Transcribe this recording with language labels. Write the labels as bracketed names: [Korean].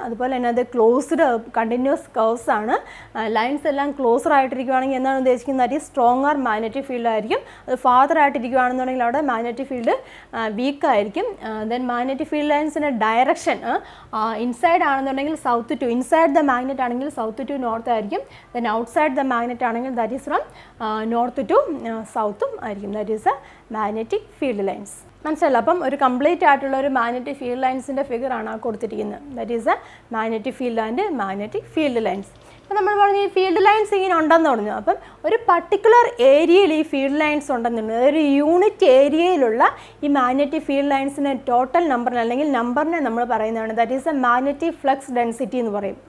[Malayalam] അതുപോലെ തന്നെ അത് ക്ലോസ്ഡ് കണ്ടിന്യൂസ് കർവ്സ് ആണ്. ലൈൻസ് എല്ലാം ക്ലോസർ ആയിട്ടിരിക്കുകയാണെങ്കിൽ എന്താണ് ഉദ്ദേശിക്കുന്നത്? [English] that is stronger magnetic field [Malayalam] ആയിരിക്കും. അത് ഫാദർ ആയിട്ടിരിക്കുകയാണെന്നുണ്ടെങ്കിൽ അവിടെ മാഗ്നറ്റിക് ഫീൽഡ് വീക്ക് ആയിരിക്കും. Then magnetic field ലൈൻസിൻ്റെ direction inside ആണെന്നുണ്ടെങ്കിൽ south to, inside the magnet ആണെങ്കിൽ സൗത്ത് ടു നോർത്ത് ആയിരിക്കും. [English] Then outside the magnet ആണെങ്കിൽ that is from north to south ആയിരിക്കും. That is a magnetic field lines. [Malayalam] മനസ്സിലല്ലോ? അപ്പം ഒരു complete ആയിട്ടുള്ള ഒരു മാഗ്നറ്റിക് ഫീൽഡ് ലൈൻസിൻ്റെ ഫിഗർ ആണ് കൊടുത്തിരിക്കുന്നത്. [English] That is a magnetic field and magnetic field lines. [Malayalam] അപ്പം നമ്മൾ പറഞ്ഞു ഈ ഫീൽഡ് ലൈൻസ് ഇങ്ങനെ ഉണ്ടെന്ന് പറഞ്ഞു. അപ്പം ഒരു പർട്ടിക്കുലർ ഏരിയയിൽ ഈ ഫീൽഡ് ലൈൻസ് ഉണ്ടെന്നുണ്ട്. ഒരു യൂണിറ്റ് ഏരിയയിലുള്ള ഈ മാഗ്നറ്റിക് ഫീൽഡ് ലൈൻസിൻ്റെ ടോട്ടൽ നമ്പറിന് അല്ലെങ്കിൽ നമ്പറിനെ നമ്മൾ പറയുന്നതാണ് [English] that is a magnetic flux density [Malayalam] എന്ന് പറയും.